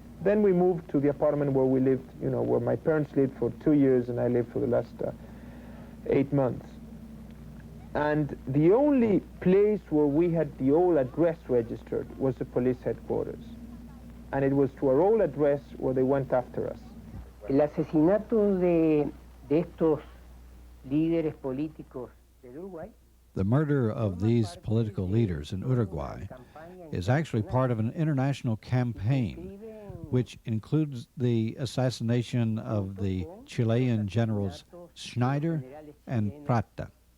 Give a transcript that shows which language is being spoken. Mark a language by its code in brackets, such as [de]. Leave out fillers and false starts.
[en] Then we moved to the apartment where we lived, where my parents lived for 2 years, and I lived for the last 8 months. And the only place where we had the old address registered was the police headquarters. And it was to our old address where they went after us. [es] El asesinato de estos líderes políticos de Uruguay. [en] The murder of these political leaders in Uruguay is actually part of an international campaign which includes the assassination of the Chilean generals Schneider and Prata.